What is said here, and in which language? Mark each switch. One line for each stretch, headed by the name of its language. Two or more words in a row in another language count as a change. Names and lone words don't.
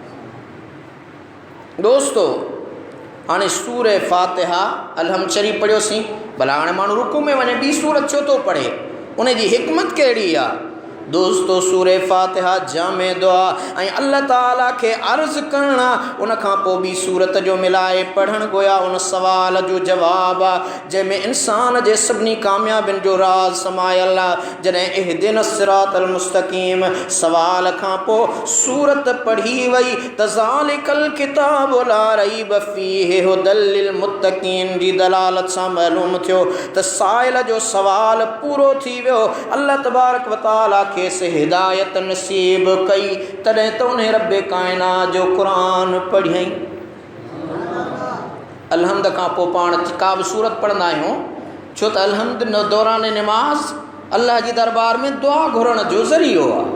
Sindhi: दोस्तो, हाणे सूरह फातिहा अलहम्द शरीफ़ पढ़ियोसीं, भला हाणे माण्हू रुकू में वञे ॿी सूरत छो थो पढ़े, उन जी हिकमत कहिड़ी आहे? दोस्तो, सूरह फातिहा जामे दुआ ऐं अल्लाह ताला खे अर्ज़ करणा, उन खां पोइ ॿी सूरत जो मिलाए पढ़णु गोया उन सवाल जो जवाबु आहे जंहिंमें इंसान जे सभिनी कामयाबियुनि जो राज़ समायल आहे। जॾहिं
Arabic: اهدنا الصراط المستقيم
Sindhi: सवाल खां पोइ सूरत पढ़ी वई त
Arabic: ذلك الكتاب لا ريب فيه هدى للمتقين
Sindhi: जी दलालत सां मालूम थियो त साइल जो सवाल पूरो थी वियो।
Arabic: الله تبارك وتعالى
Sindhi: खेसि हिदायत नसीब कई, तॾहिं त उन रब काइनात जो क़ुरान पढ़ियईं। अलहम्द खां पोइ पाण का बि सूरत पढ़ंदा आहियूं छो त अलहम्द दौरान निमाज़ अल्लाह जी दरबार में दुआ घुरण जो ज़रियो आहे।